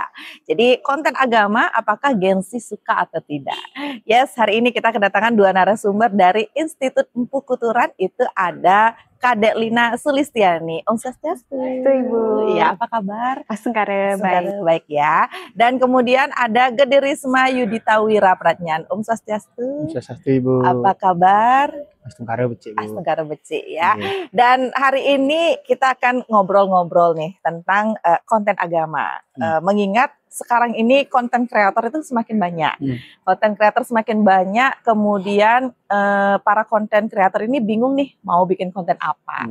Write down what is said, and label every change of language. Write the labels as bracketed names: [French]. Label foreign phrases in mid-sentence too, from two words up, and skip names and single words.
[Indonesian] Jadi konten agama apakah Gen Z suka atau tidak? Yes, hari ini kita kedatangan dua narasumber dari Institut Empu Kuturan. Itu ada Kadek Lina Sulistiani. [Sanskrit] Om Swastiastu. [Indonesian] Ibu. Ya, apa kabar? Asengkare baik. Baik ya. Dan kemudian ada Gede Risma Yudita Wirapratnyan. [Sanskrit] ॐ स्वस्त्यस्तु. ॐ स्वस्त्यस्तु Ibu. [Indonesian] Apa kabar? [Balinese] Asengkare becik, Bu. Asengkare becik ya. [Indonesian] Iya. Dan hari ini kita akan ngobrol-ngobrol nih tentang konten agama. Mengingat sekarang ini konten kreator itu semakin banyak. Konten kreator semakin banyak, kemudian para konten kreator ini bingung nih mau bikin konten apa.